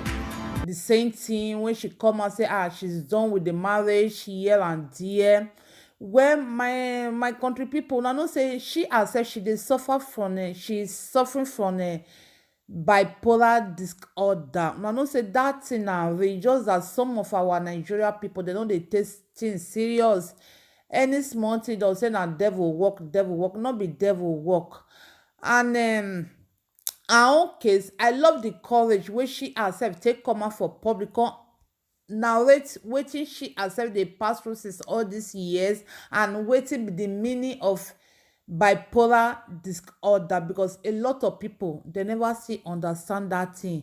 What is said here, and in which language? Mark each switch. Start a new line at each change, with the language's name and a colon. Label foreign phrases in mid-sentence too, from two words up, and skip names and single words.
Nigerian Pidgin: The same thing when she come and say she's done with the marriage here and there. When my country people now know say she herself she dey suffer from she's suffering from bipolar disorder. Now know say that thing na real, just that some of our Nigeria people they know they take things serious. Any small thing they'll say na devil work, not be devil work. And her own case, I love the courage wey she herself take come out for public come narrate wetin she herself dey pass through since all these years and wetin be the meaning of bipolar disorder, because a lot of people they never still understand that thing.